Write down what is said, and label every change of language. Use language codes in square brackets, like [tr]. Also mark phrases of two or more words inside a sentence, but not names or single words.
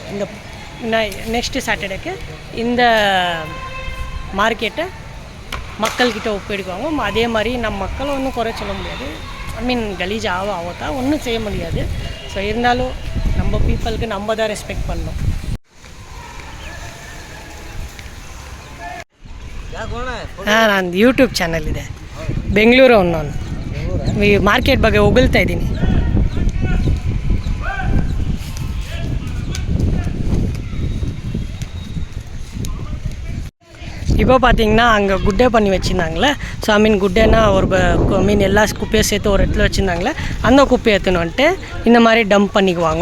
[en] next Saturday [ta] இந்த மார்க்கெட்டை மக்கள்கிட்ட ஒப்பிடுவாங்க. அதே மாதிரி நம்ம மக்களை ஒன்றும் குறை சொல்ல முடியாது. கலீஜ் ஆகத்தான் ஒன்றும் செய்ய முடியாது. ஸோ இருந்தாலும் நம்ம பீப்புளுக்கு நம்ம தான் ரெஸ்பெக்ட் பண்ணணும். [kn] ನಾನು ಯೂಟ್ಯೂಬ್ ಚಾನಲ್ ಇದೆ, ಬೆಂಗಳೂರು ನಾನು ಮಾರ್ಕೆಟ್ ಬಗ್ಗೆ ಹೊಗಳ್ತಾ ಇದ್ದೀನಿ. [ta] இப்போ பார்த்தீங்கன்னா அங்கே குட்டை பண்ணி வச்சுருந்தாங்களே. ஸோ குட்டைன்னா ஒரு எல்லா குப்பையை சேர்த்து ஒரு இடத்துல வச்சுருந்தாங்களே, அந்த குப்பையை எடுத்துன்னு வந்துட்டு இந்த மாதிரி டம்ப் பண்ணிக்குவாங்க.